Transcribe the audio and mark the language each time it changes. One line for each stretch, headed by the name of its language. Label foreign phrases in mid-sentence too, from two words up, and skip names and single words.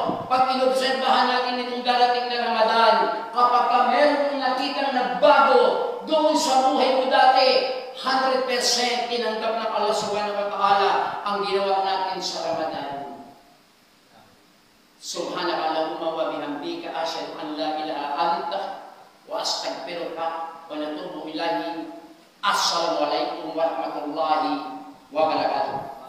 Filipino: pag inobserbahan natin itong darating na Ramadan, kapag ka meron nakitang nagbago doon sa buhay mo dati, 100% tinanggap ng Allah
Arabic: سبحانه وتعالى
Filipino: ang ginawa natin sa Ramadan.
Arabic: سبحانك اللهم وبحمدك أشهد أن لا إله إلا أنت وأستغفرك ونتوب إليه. السلام عليكم ورحمة الله وبركاته.